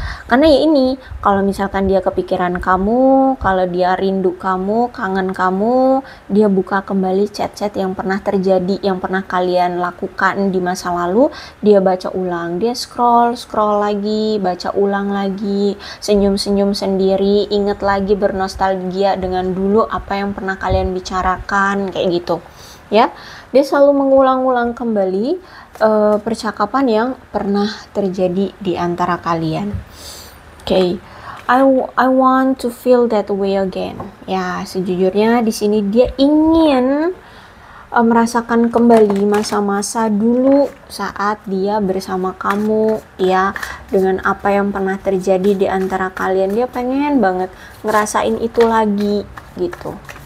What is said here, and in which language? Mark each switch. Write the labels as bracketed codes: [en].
[id] Karena ya ini, kalau misalkan dia kepikiran kamu, kalau dia rindu kamu, kangen kamu, dia buka kembali chat-chat yang pernah terjadi, yang pernah kalian lakukan di masa lalu, dia baca ulang, dia scroll lagi, baca ulang lagi, senyum-senyum sendiri, inget lagi, bernostalgia dengan dulu apa yang pernah kalian bicarakan, kayak gitu. Ya, dia selalu mengulang-ulang kembali percakapan yang pernah terjadi di antara kalian. [en] Oke, I want to feel that way again. [id] Ya, sejujurnya di sini dia ingin merasakan kembali masa-masa dulu saat dia bersama kamu, ya, dengan apa yang pernah terjadi di antara kalian. Dia pengen banget ngerasain itu lagi, gitu.